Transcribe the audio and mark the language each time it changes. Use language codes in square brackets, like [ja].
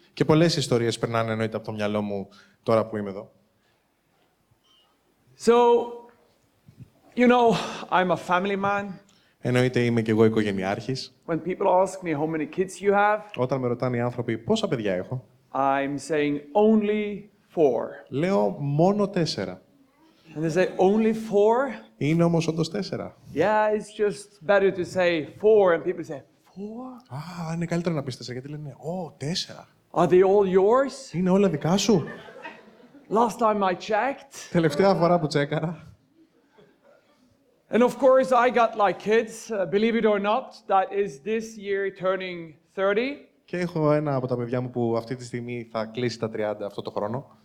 [el] Και πολλές ιστορίες περνάνε εννοείται από το μυαλό μου τώρα που είμαι εδώ. [en] So, you know, I'm a family man. [el] Εννοείται είμαι και εγώ οικογενειάρχης. [en] When people ask me how many kids you have, [el] Όταν με ρωτάνε οι άνθρωποι πόσα παιδιά έχω, [en] I'm saying only 4. [el] λέω μόνο 4. [en] And they say, only 4? [el] Είναι όμως όντως 4. [en] Yeah, it's just better to say 4, and people say, 4? [el] Α, είναι καλύτερο να πεις 4, γιατί λένε, 4. [en] Are they all yours? [el] Είναι όλα δικά σου. [en] Last time I checked. [el] Τελευταία φορά που τσέκαρα. [en] And of course, I got like kids, believe it or not, that is this year turning 30. [el] Και έχω ένα από τα παιδιά μου που αυτή τη στιγμή θα κλείσει τα 30 αυτό το χρόνο.